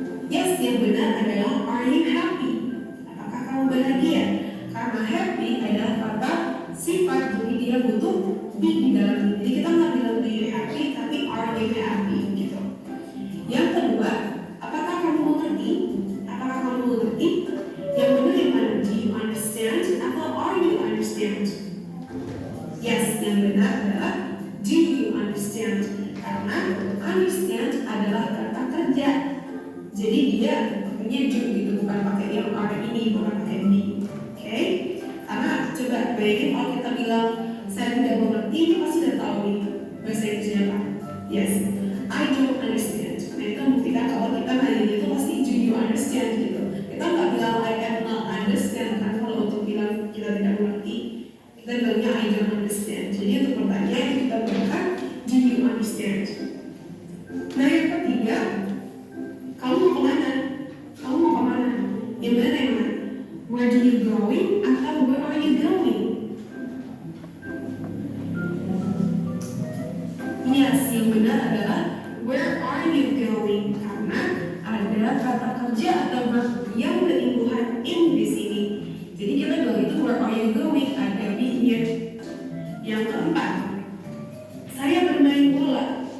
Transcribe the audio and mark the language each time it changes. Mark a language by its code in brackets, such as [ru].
[id] Yes, yang benar adalah [en] are you happy? [id] Apakah kamu bahagia? Karena happy adalah kata sifat, jadi dia butuh be di dalamnya. Jadi kita nggak bilang [en] do you happy, [id] tapi [en] are you happy [id] gitu. Yang kedua, apakah kamu mengerti? Apakah kamu mengerti? Yang benar yang mana? [en] Do you understand [id] atau [en] are you understand? [id] Yes, yang benar adalah [en] do you understand? [id] Karena understand adalah kata kerja. Jadi dia pakainya do gitu, bukan pakai yang are ini, bukan pakai be. Oke? Karena coba bayangin kalau kita bilang saya tidak mengerti, ini pasti udah tahu nih bahasa Inggrisnya apa? [en] Yes, I don't understand. [id] Nah, itu membuktikan kalau kita nanya itu pasti [en] do you understand [id] gitu. Kita nggak bilang [en] I am not understand, [id] kan kalau untuk bilang kita tidak mengerti, kita bilangnya [en] I don't understand. [id] Jadi untuk pertanyaan kita gunakan [en] do you understand. [id] Nah, yang ketiga, kamu mau kemana? Kamu mau kemana? Yang mana yang mana? [en] Where do you going [id] atau [en] where are you going? [id] Yes, yang benar adalah [en] where are you going? [id] Karena ada kata kerja atau verb yang berimbuhan in di sini. Jadi kita bilang itu [en] where are you going? [id] Ada be-nya. Yang keempat, saya bermain bola.